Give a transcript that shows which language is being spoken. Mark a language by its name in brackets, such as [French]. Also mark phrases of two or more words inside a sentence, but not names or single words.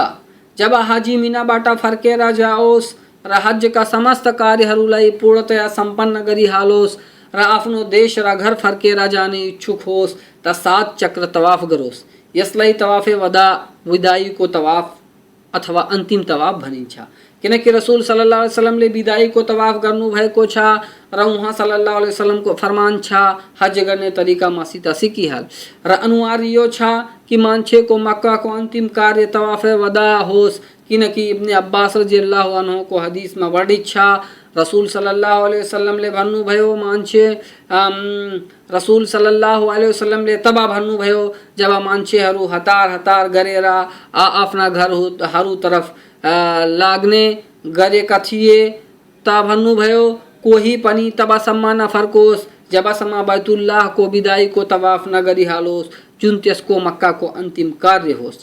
[Nepali] जब हाजी मिनाबाट फर्केर जाओस् र हजका समस्त कार्यहरूलाई पूर्णतया सम्पन्न गरिहालोस् र आफ्नो देश र घर फर्केर जाने इच्छुक होस् त 7 चक्र तवाफ गरोस्। यसलाई तवाफे वदा, विदाईको तवाफ अथवा अन्तिम तवाफ भनिन्छ, किनकि रसूल [Arabic] صلى الله عليه وسلم ले [Nepali] विदाईको तवाफ गर्नुभएको छ र उहाँ [Arabic] صلى الله عليه وسلم को [Nepali] फरमान छ हज गर्ने तरिका मसित सिकिहाल। र अनिवार्य यो छ कि मान्छेको मक्काको अन्तिम कार्य तवाफे वदा होस्, किनकि इब्ने अब्बास [Arabic] رضي الله عنه को [Nepali] हदीसमा वर्णित छ रसूल [Arabic] صلى الله عليه وسلم ले [Nepali] भन्नुभयो मान्छे रसूल [Arabic] صلى الله عليه وسلم ले [Nepali] तब भन्नुभयो जब मान्छेहरू हतार हतार गरेर आफ्ना घरहरू तरफ लाग्ने गरेका थिए, त भन्नुभयो कोही पनि तबसम्म नफर्कोस् जबसम्म बैतुल्लाहको विदाईको तवाफ नगरिहालोस्, जुन त्यसको मक्काको अन्तिम कार्य होस्।